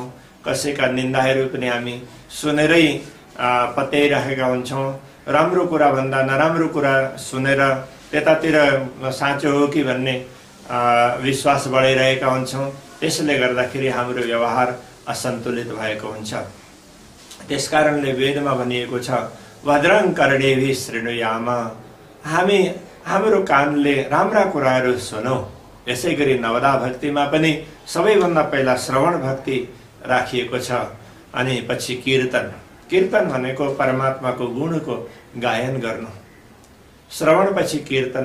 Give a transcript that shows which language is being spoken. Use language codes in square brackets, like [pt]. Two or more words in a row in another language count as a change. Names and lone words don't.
[ne] कसैका निन्दाहरू पनि हामी सुनेरै पत्याइरहेका हुन्छौँ। राम्रो कुरा भन्दा नराम्रो कुरा सुनेर त्यतातिर साँचो हो कि भन्ने विश्वास बढाइरहेका हुन्छौँ। त्यसले गर्दाखेरि हाम्रो व्यवहार असन्तुलित भएको हुन्छ। त्यसकारणले वेदमा भनिएको छ, [sa] भद्रं कर्णेभिः शृणुयाम। [ne] हामी हाम्रो कानले राम्रा कुराहरू सुनौँ। यसै गरी नवदा भक्तिमा पनि सबैभन्दा पहिला श्रवण भक्ति राखिएको छ। अनि पछि कीर्तन। कीर्तन भनेको परमात्माको गुणको गायन गर्नु। श्रवण पछि कीर्तन।